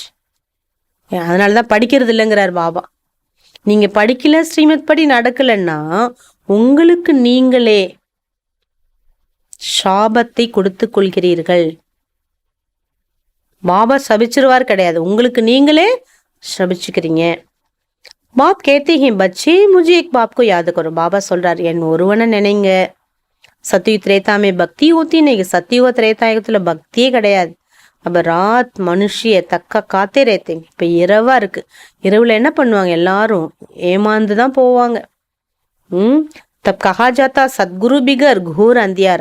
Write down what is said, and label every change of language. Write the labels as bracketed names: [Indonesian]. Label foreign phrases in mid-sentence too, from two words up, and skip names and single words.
[Tamil] அதனாலதான் படிக்கிறது இல்லைங்கிறார் பாபா. நீங்க படிக்கல, ஸ்ரீமத் படி நடக்கலன்னா உங்களுக்கு நீங்களே சாபத்தை கொடுத்து கொள்கிறீர்கள். பாபா சபிச்சிருவார் கிடையாது, உங்களுக்கு நீங்களே சபிச்சுக்கிறீங்க. [Hindi] बाप कहते बच्चे मुझे एक बाप को याद करो. [Tamil] பாபா சொல்றார், என் ஒருவனை நினைங்க. [Hindi] सतयुग त्रेता में भक्ति होती [Tamil] நீங்க சத்தியுக திரேதாயுகத்துல பக்தியே கிடையாது. [Hindi] அப்ப रात मनुष्य धक्के खाते रहते. [Tamil] இப்ப இரவா இருக்கு, இரவுல என்ன பண்ணுவாங்க, எல்லாரும் ஏமாந்துதான் போவாங்க. [Hindi] तब कहा जाता सतगुरु बिगर घोर अंधियारा.